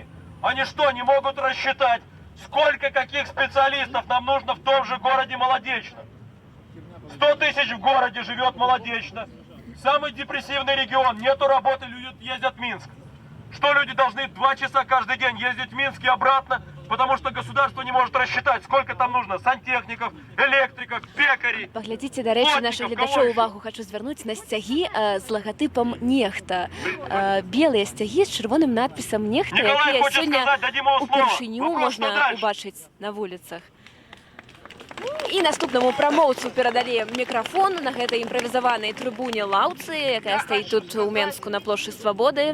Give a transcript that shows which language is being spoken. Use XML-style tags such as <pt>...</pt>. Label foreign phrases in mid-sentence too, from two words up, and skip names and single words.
<ru>Они что, не могут рассчитать, сколько каких специалистов нам нужно в том же городе Молодечно? 100 тысяч в городе живет Молодечно. Самый депрессивный регион. Нету работы, люди ездят в Минск. Что люди должны 2 часа каждый день ездить в Минск и обратно, потому что государство не может рассчитать, сколько там нужно сантехников, электриков, пекарей.</ru> <be>Паглядзіце, да рэчы, наших гледачоў увагу хочу звярнуць на сцягі з лагатыпам «Нехта». Белыя сцягі з чырвоным надпісам «Нехта», якія сёння упершыню можна убачыць на вуліцах. І наступнаму прамоўцу перадалі мікрафон на гэтай імправізаванай трыбуне лаўцы, якая стаіць тут у Менску на плошчы Свабоды.</be>